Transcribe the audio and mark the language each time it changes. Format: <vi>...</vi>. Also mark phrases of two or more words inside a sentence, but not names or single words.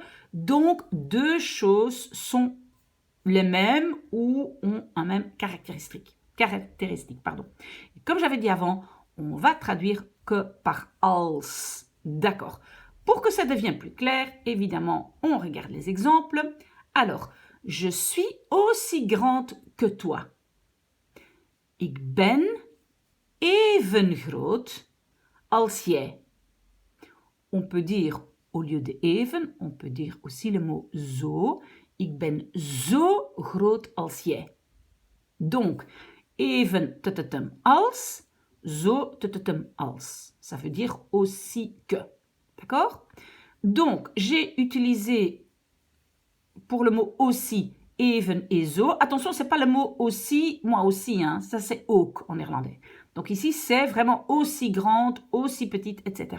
<fr>Donc, deux choses sont les mêmes ou ont un même caractéristique. Comme j'avais dit avant, on va traduire que par als. D'accord. Pour que ça devienne plus clair, évidemment, on regarde les exemples. Alors, je suis aussi grande que toi.</fr> <nl>Ik ben even groot als jij.</nl> <fr>On peut dire, au lieu de even, on peut dire aussi le mot zo.</fr> <nl>Ik ben zo groot als jij. Donc, even als, zo als.</nl> <fr>Ça veut dire aussi que. D'accord? Donc, j'ai utilisé pour le mot aussi even et zo. Attention, c'est pas le mot aussi, moi aussi, hein. Ça c'est ook en néerlandais. Donc ici, c'est vraiment aussi grande, aussi petite, etc.</fr>